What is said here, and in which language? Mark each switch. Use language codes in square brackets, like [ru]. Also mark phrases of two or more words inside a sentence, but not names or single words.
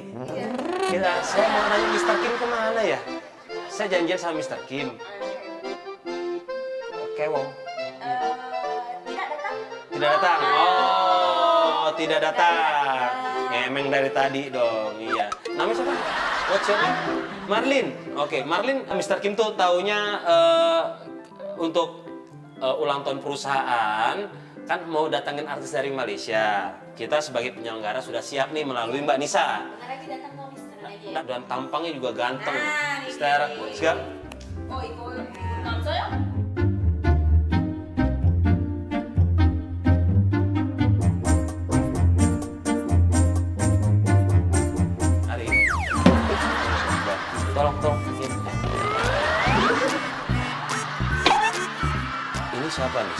[id] Saya mau nanya Mr. Kim kemana ya? Saya janjian sama Mr. Kim. Kewong. Tidak datang. Oh, tidak datang. Ngemeng dari tadi dong. Iya. Namanya siapa? [en] What's your name? Marlin. [id] Oke, Marlin. Mr. Kim tuh taunya untuk ulang tahun perusahaan kan mau datangin artis dari Malaysia. Kita sebagai penyelenggara sudah siap nih melalui Mbak Nisa. Dan tampangnya juga ganteng. Secara segala. [ko] 어 이거 남자야? [id] Hari ini. Tolong. Ini siapa nih?